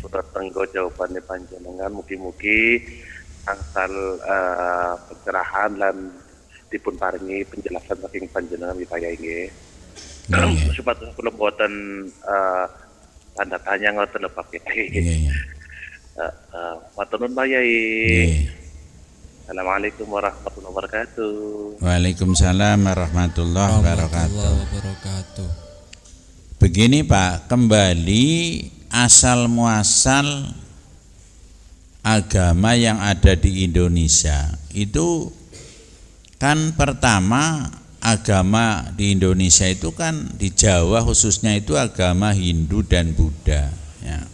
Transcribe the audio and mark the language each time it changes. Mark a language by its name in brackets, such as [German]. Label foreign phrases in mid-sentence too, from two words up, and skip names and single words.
[Javanese] Putra tenggo jawabane panjenengan mugi-mugi angsal pencerahan lan dipun paringi penjelasan saking panjenengan Pak Yai nggih. Supados kula boten tanda tanya ngoten lho Pak Yai. Nggih. Matur nuwun Pak Yai. Nggih. [Arabic] السلام عليكم ورحمة الله وبركاته. وعليكم السلام ورحمة الله wabarakatuh. [Indonesian] Begini Pak, kembali asal muasal agama yang ada di Indonesia itu kan pertama agama di Indonesia itu kan di Jawa khususnya itu agama Hindu dan Buddha ya.